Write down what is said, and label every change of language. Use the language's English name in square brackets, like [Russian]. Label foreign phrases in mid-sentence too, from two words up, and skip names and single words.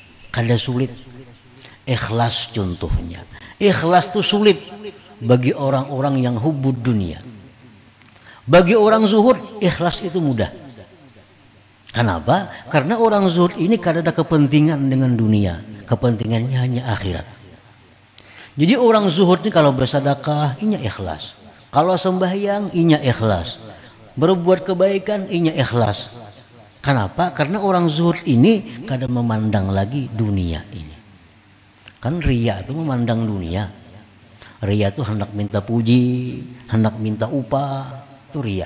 [Banjar] Kada sulit. Ikhlas contohnya. Ikhlas itu sulit bagi orang-orang yang [Arabic] حب الدنيا. [Banjar] Bagi orang zuhud, ikhlas itu mudah. Kenapa? Karena orang zuhud ini kada ada kepentingan dengan dunia. Kepentingannya hanya akhirat. Jadi orang zuhud ini kalau bersedekah, inya ikhlas. Kalau sembahyang, inya ikhlas. Berbuat kebaikan, inya ikhlas. Kenapa? Karena orang zuhud ini kada memandang lagi dunia ini. Kan riya itu memandang dunia. Riya itu hendak minta puji, hendak minta upah, itu riya.